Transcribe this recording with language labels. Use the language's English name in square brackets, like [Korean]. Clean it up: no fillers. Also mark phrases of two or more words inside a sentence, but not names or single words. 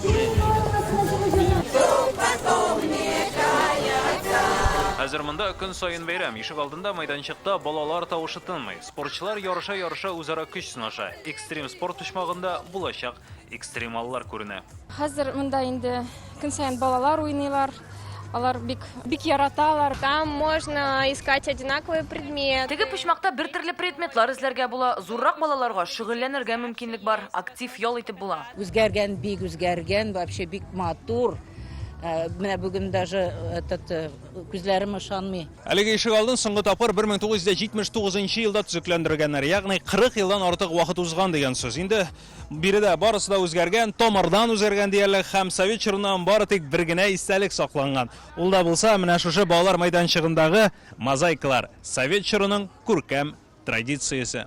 [Tatar] Хәзер монда көн сайын бәйрәм. Ишек алдында майданчыкта балалар тавышы тынмый. Спортчылар ярыша үзара көч сынаша. Экстрим спорт почмагында булачак экстремаллар күренә. Хәзер монда инде көн сайын балалар уйныйлар. Алар бик яраталар. [Russian] Там можно искать одинаковые предметы. [Tatar] Теге почмакта бер төрле предметлар эзләргә була. Зуррак балаларга шөгыльләнергә мөмкинлек бар. Актив ял итеп була. Үзгәргән, бик үзгәргән, вообще бик матур. Менә бүген [Russian] даже этот [Tatar] күзләрем ышанмый. Әлеге ишек алдын соңгы тапкыр 1979 елда төзекләндергәннәр. Ягъни 40 елдан артык вакыт узган дигән сүз. Инде биредә барысы да үзгәргән, томырдан үзгәргән диярлек һәм совет чорыннан бары тик бер генә истәлек сакланган. Ул да булса, менә шушы балалар майданчыгындагы мозаикалар, совет чорының күркәм традициясе.